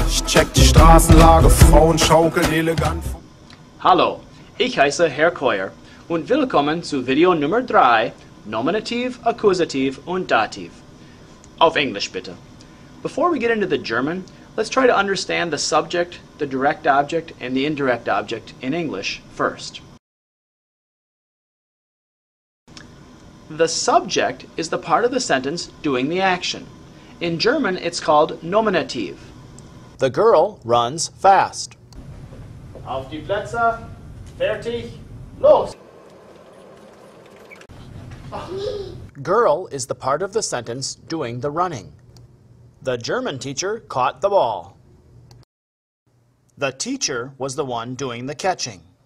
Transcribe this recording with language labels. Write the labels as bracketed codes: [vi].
[de] Ich check die Straßenlage, Frauen schaukeln elegant. Hallo, ich heiße Herr Koyer und willkommen zu Video Nummer 3, Nominativ, Akkusativ und Dativ. Auf Englisch bitte. [en] Before we get into the German, let's try to understand the subject, the direct object, and the indirect object in English first. The subject is the part of the sentence doing the action. In German, it's called Nominativ. The girl runs fast. [de] Auf die Plätze, fertig, los! [en] Girl is the part of the sentence doing the running. The German teacher caught the ball. The teacher was the one doing the catching.